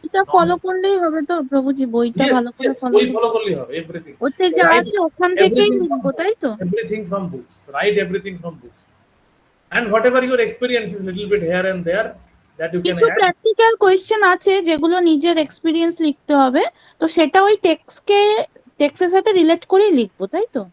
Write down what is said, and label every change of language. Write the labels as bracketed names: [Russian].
[Bangla] এটা ফলো করলেই হবে তো প্রভুজি, বইটা ভালো করে ফলো করলেই হবে। Everything. ওতে যা আছে ওখান থেকেই লিখবো, তাই তো? [English] Everything from books. Write everything from books. And whatever your experience is, little bit here and there, that you can [Bangla] কিছু [English] add. [Bangla] প্র্যাকটিক্যাল কোয়েশ্চেন আছে যেগুলো নিজের এক্সপেরিয়েন্স লিখতে হবে, তো সেটা ওই টেক্সটের সাথে রিলেট করেই লিখবো, তাই তো?